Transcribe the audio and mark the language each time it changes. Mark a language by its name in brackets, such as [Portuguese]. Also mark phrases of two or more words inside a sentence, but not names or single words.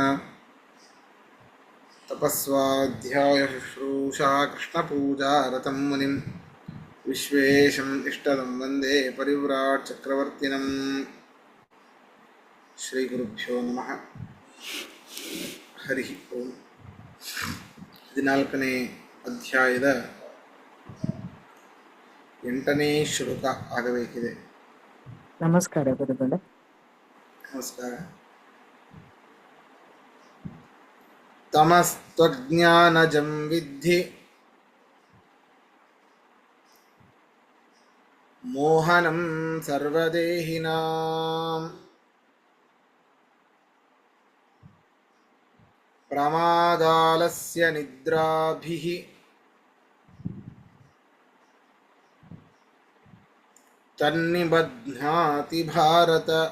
[Sanskrit] तपस्वाध्यायशुश्रूषा कृष्णपूजारतं मुनिं विश्वेशम् इष्टदं वन्दे परिव्राट् चक्रवर्तिनम्। ಶ್ರೀಗುರುಭ್ಯೋ ನಮಃ. ಹರಿ ಓಂ. [Kannada] 14ನೇ ಅಧ್ಯಾಯದ 8ನೇ ಶ್ಲೋಕ ಆಗಬೇಕಿದೆ. ನಮಸ್ಕಾರ ಗುರುಗಳೇ. ನಮಸ್ಕಾರ. [Sanskrit] ತಮಸ್ತ್ವಜ್ಞಾನಜಂ ವಿದ್ಧಿ ಮೋಹನಂ ಸರ್ವದೇಹಿನಾಂ ಪ್ರಮಾದಾಲಸ್ಯ ನಿದ್ರಾಭಿಃ ತನ್ನಿಬಧ್ನಾತಿ ಭಾರತ.